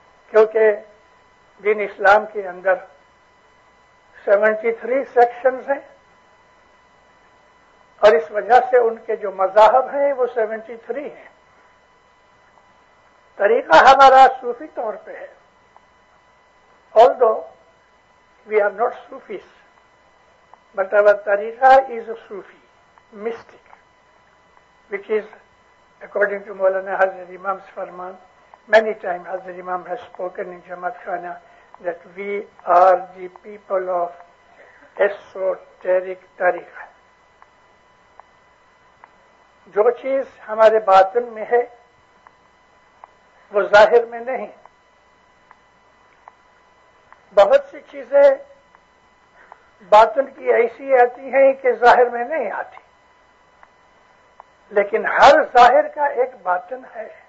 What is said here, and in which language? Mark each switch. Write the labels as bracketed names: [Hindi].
[Urdu] کیونکہ دین اسلام کے اندر 73 سیکشنز ہیں اور اس وجہ سے ان کے جو مذاہب ہیں وہ 73 ہیں. طریقہ ہمارا صوفی طور پہ ہے. [English] Although we are not Sufis, but our tariqa is a Sufi, mystic, which is, according to Maulana Hazrat Imam's Farman, many times Hazrat Imam has spoken in Jamaat Khana that we are the people of esoteric tariqa. [Urdu] جو چیز ہمارے باطن میں ہے وہ ظاہر میں نہیں. بہت سی چیزیں باطن کی ایسی آتی ہیں کہ ظاہر میں نہیں آتی، لیکن ہر ظاہر کا ایک باطن ہے.